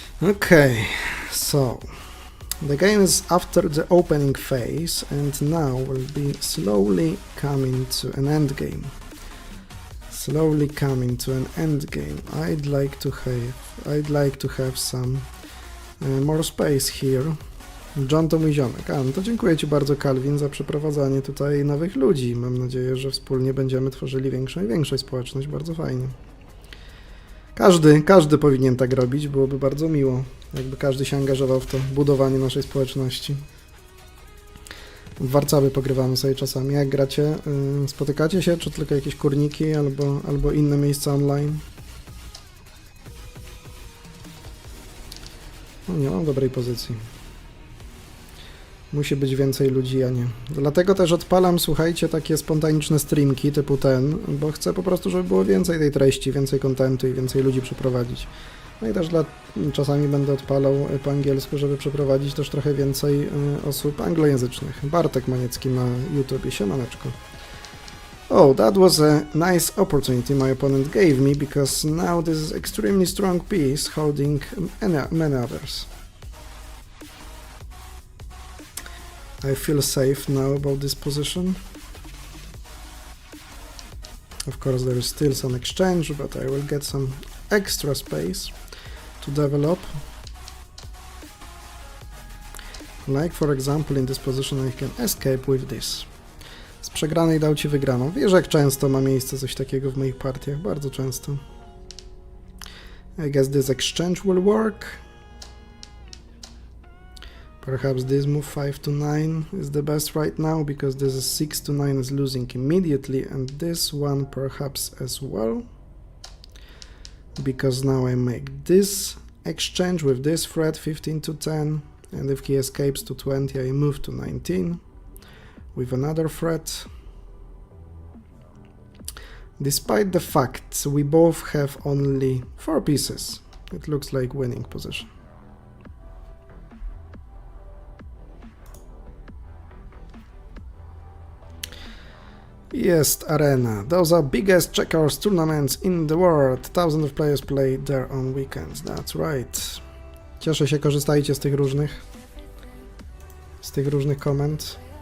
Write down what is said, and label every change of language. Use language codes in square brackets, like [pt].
[en] Okay, so the game is after the opening phase and now will be slowly coming to an end game. Slowly coming to an end game. I'd like to have some more space here. [pl] John to mój ziomek. No to dziękuję Ci bardzo, Calvin, za przeprowadzanie tutaj nowych ludzi. Mam nadzieję, że wspólnie będziemy tworzyli większą i większą społeczność. Bardzo fajnie. Każdy powinien tak robić, byłoby bardzo miło, jakby każdy się angażował w to budowanie naszej społeczności. W Warcaby pogrywamy sobie czasami. Jak gracie? Spotykacie się, czy tylko jakieś kurniki albo inne miejsca online? No nie mam dobrej pozycji. Musi być więcej ludzi, a nie. Dlatego też odpalam, słuchajcie, takie spontaniczne streamki typu ten, bo chcę po prostu, żeby było więcej tej treści, więcej kontentu i więcej ludzi przeprowadzić. No i też czasami będę odpalał po angielsku, żeby przeprowadzić też trochę więcej osób anglojęzycznych. Bartek Maniecki na YouTubie, siemaneczko. [en] Oh, that was a nice opportunity my opponent gave me, because now this is extremely strong piece holding many others. I feel safe now about this position. Of course there is still some exchange, but I will get some extra space to develop. Like for example in this position I can escape with this. [pl] Z przegranej dał Ci wygraną. Wiesz, jak często ma miejsce coś takiego w moich partiach? Bardzo często. [en] I guess this exchange will work. Perhaps this move 5 to 9 is the best right now, because this is 6 to 9 is losing immediately, and this one perhaps as well. Because now I make this exchange with this threat 15 to 10, and if he escapes to 20 I move to 19 with another threat. Despite the fact we both have only 4 pieces, it looks like winning position. [pl] Jest arena. [en] Those are biggest checkers tournaments in the world. Thousands of players play there on weekends. That's right. [pl] Cieszę się, korzystajcie z tych różnych komend.